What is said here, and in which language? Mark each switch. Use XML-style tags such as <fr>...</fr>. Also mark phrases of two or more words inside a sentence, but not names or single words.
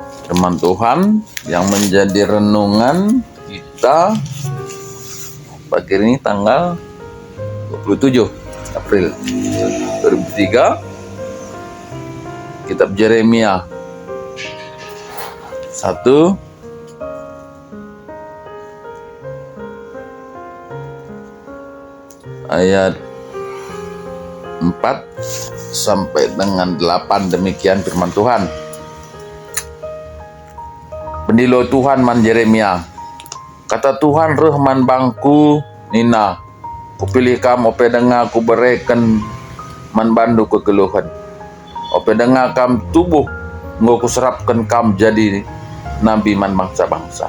<id>Firman Tuhan yang menjadi renungan kita pagi ini tanggal 27 April 2003, kitab Yeremia 1 ayat 4 sampai dengan 8. Demikian firman Tuhan.</id> <btx>Pendilo Tuhan man Yeremia, kata Tuhan reh man bangku nina, kupilih kam ope dengar ku bereken man bandu kegeluhan, ope dengar kam tubuh nggo ku serapkan kam jadi nabi man bangsa-bangsa.</btx>